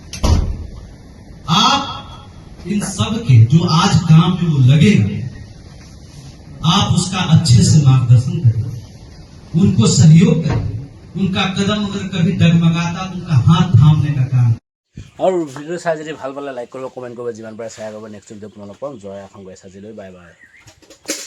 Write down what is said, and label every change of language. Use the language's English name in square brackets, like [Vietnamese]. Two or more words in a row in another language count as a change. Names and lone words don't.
[Hindi] आप इन सब के जो आज काम में वो लगेगा आप उसका अच्छे से मार्गदर्शन करें उनको सहयोग करें उनका कदम अगर कभी डगमगाता तो उनका हाथ थामने का काम और वीडियो [Assamese] चाই যদি ভাল পালে লাইক কৰিব কমেন্ট কৰিব যিমান পাৰে শ্বেয়াৰ কৰিব [English] next video' [Assamese] আপোনালোকক জয় আশংকা চাজিলৈ [English] bye bye